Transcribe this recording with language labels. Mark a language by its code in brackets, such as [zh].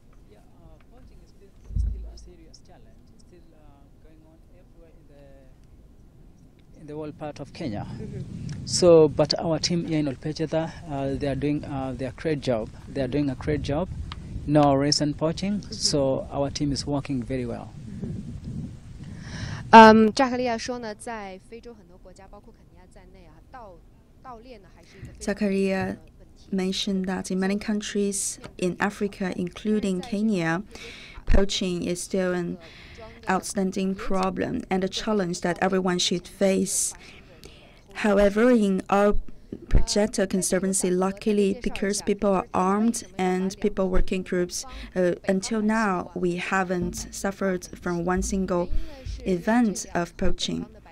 [en] Yeah, poaching is still a serious challenge. It's still going on everywhere in the whole part of Kenya. So, but our team here in Olpecheta, they are doing their great job. They are doing a great job. No recent poaching, so our team is working very well. [zh] 扎克利亚说呢，在非洲很多国家，包括肯尼亚在内啊，盗猎呢还是一个非常 [en] Zachariah mentioned that in many countries in Africa, including Kenya, poaching is still an outstanding problem and a challenge that everyone should face. However, in our Projector Conservancy, luckily, because people are armed and people work in groups, until now, we haven't suffered from one single event of poaching.